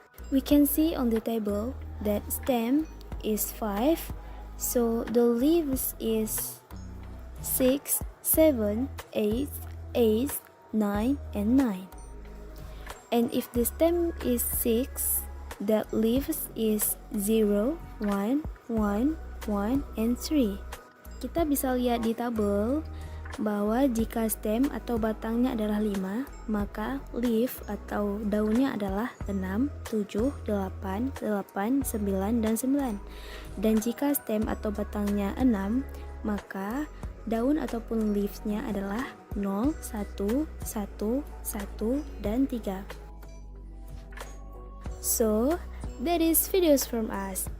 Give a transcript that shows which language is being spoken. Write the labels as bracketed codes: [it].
[en] We can see on the table that stem is 5, so the leaves is 6, 7, 8, 8, 9, and 9. And if the stem is 6, the leaves is 0, 1, 1, 1, and 3. [id] Kita bisa lihat di tabel bahwa jika stem atau batangnya adalah 5, maka leaf atau daunnya adalah 6, 7, 8, 8, 9, dan 9. Dan jika stem atau batangnya 6, maka daun ataupun leaves-nya adalah 0, 1, 1, 1, dan 3. [en] So, that is videos from us.